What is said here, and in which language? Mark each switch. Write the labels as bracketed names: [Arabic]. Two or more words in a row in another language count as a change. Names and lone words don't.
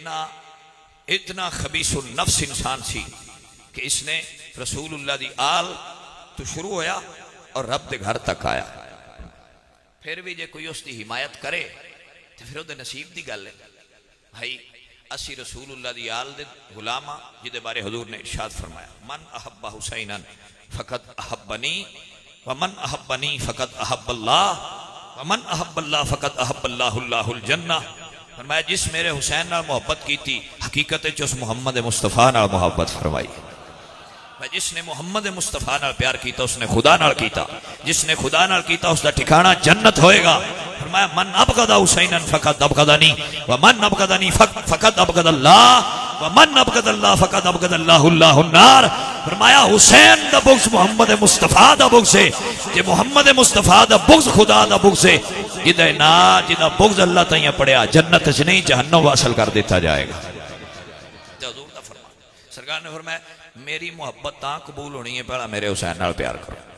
[Punjabi] اتنا خبیث النفس انسان سی کہ اس نے رسول اللہ دی آل تو شروع ہویا اور رب دے گھر تک آیا. پھر بھی جے کوئی اس دی حمایت کرے تو پھر وہ دے نصیب دی گل ہے. بھائی اسی رسول اللہ دی آل دے غلامہ جدے بارے حضور نے ارشاد فرمایا، [Arabic] من احب حسینا فقط احبنی ومن احبنی فقط احب اللہ ومن احب اللہ فقط احب اللہ اللہ الجنہ. [Punjabi] فرمایا جس میرے حسین نال محبت کی تھی حقیقت اس محمد مصطفیٰ نال محبت فرمائی. جس نے محمد مصطفیٰ نال پیار کیتا اس نے خدا نال کیتا، جس نے خدا نال کیتا اس دا ٹھکانہ جنت ہوئے گا. [Arabic] فرمایا من ابغض حسینا فقد ابغضنی ومن ابغضنی فقد ابغض اللہ ومن ابغض اللہ فقد ابغض اللہ اللہ النار. [Punjabi] فرمایا حسین دا بغض محمد مصطفیٰ دا بغض ہے، کہ محمد مصطفیٰ دا بغض خدا دا بغض ہے. جدا بغض اللہ تائیں پڑیا جنت سے نہیں جہنم واصل کر دیتا جائے گا. حضور دا فرمان سرکار نے فرمایا میری محبت تاں قبول ہونی ہے پہلا میرے حسین نال پیار کرو.